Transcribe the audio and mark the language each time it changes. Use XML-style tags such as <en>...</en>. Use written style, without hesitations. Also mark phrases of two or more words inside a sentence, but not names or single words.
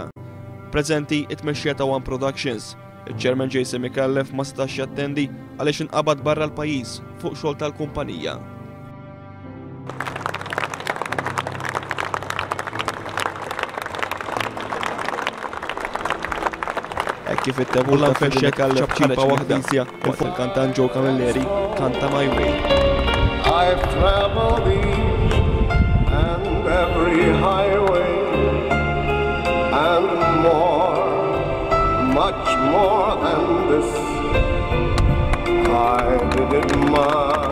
<mt>Preżenti it-tmexxija ta' One Productions. Il-Chairman Jason Mikallef ma setax jattendi għaliex inqabad barra l-pajjiż fuq xogħol tal-kumpanija. Kif it-tebulla nfexxek għal ċabċiba waħda waqt il-kantant Joe Camilleri kanta My Way.</mt> <en>I've traveled each and every highway and more, much more than this. I did it my</en>